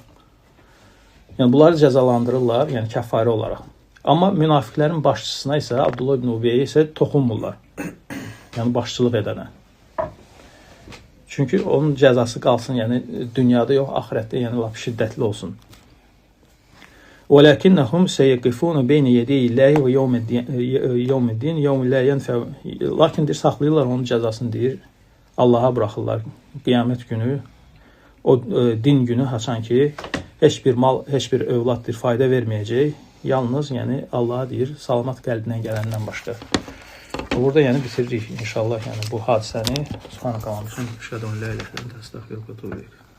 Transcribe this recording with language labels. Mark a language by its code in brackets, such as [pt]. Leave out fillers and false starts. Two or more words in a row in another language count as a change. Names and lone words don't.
[az] Yəni bunları cəzalandırırlar, yəni kəffarə olaraq. Amma münafiqlərin başçısına isə, Abdullah ibn Ubeyyə isə toxunmurlar. Yəni başçılıq edənə. Çünki onun cəzası qalsın, yəni dünyada yox, axirətdə, yəni lap şiddətli olsun. [ar] وَلَكِنَّهُمْ سَيَقِفُونَ بَيْنِ يَدَيِ اللّٰهِ وَيَوْمِ الدِّينِ يَوْمِ لَا يَنْفَعُ. [az] Lakin deyir, saxlayırlar onun cəzasını deyir, Allaha buraxırlar. Qiyamət günü, o din günü haçan ki, heç bir mal, heç bir övlad deyir, fayda verməyəcək. Yalnız, yəni Allaha deyir, salamat qəlbindən gələndən başqa. Burada yəni bitiririk inşallah yəni bu hadisəni. Subhanallah, [ar] أشهد لا إله إلا الله, أستغفر الله وأتوب إليه.